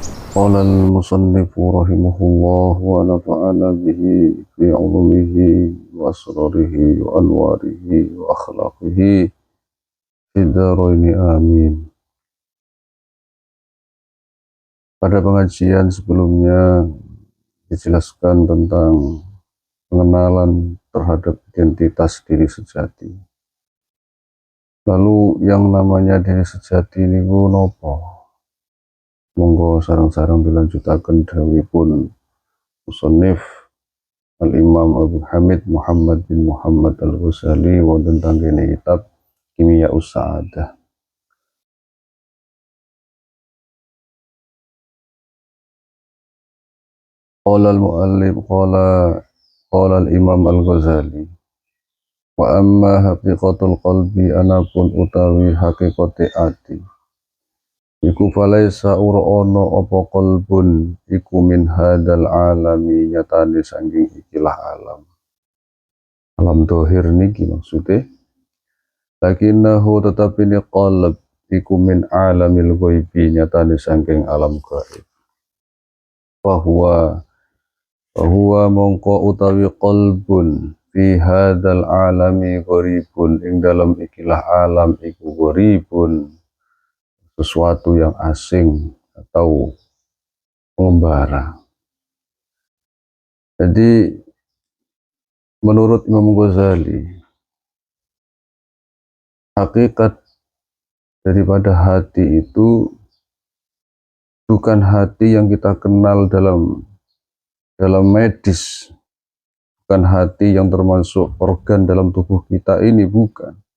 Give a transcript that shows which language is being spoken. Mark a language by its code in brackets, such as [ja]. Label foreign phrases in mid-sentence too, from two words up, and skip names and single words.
[ar] قال المصنف رحمه الله ونفعنا به في علومه وأسراره وأنواره وأخلاقه في الدارين آمين. [id] Pada pengajian sebelumnya dijelaskan tentang pengenalan terhadap identitas diri sejati. Lalu yang namanya diri sejati [jv] niku nopo? Monggo sareng-sareng dilanjutaken dawuhipun musannif Al-Imam Abu Hamid Muhammad bin Muhammad Al-Ghazali wonten tanggene kitab Kimia Us-Sa'adah. [ar] قال المؤلف قال الإمام الغزالي وأما حقيقة القلب anapun [jv] utawi hakikate ati iku falaisa ura ana apa qalbun iku [ar] من هذا العالم [jv] nyatane saking ikilah alam dohir niki maksudnya lakinnahu tetapi ni qalb iku [ar] من عالم الغيب [jv] nyatane saking alam gaib [id] bahwa [jv] mongko utawi [ar] قلب في هذا العالم غريب [id] ing dalam [jv] ikilah alam iku [id] gharibun sesuatu yang asing atau pengembara. Jadi menurut Imam Ghazali hakikat daripada hati itu bukan hati yang kita kenal dalam medis, bukan hati yang termasuk organ dalam tubuh kita ini, bukan.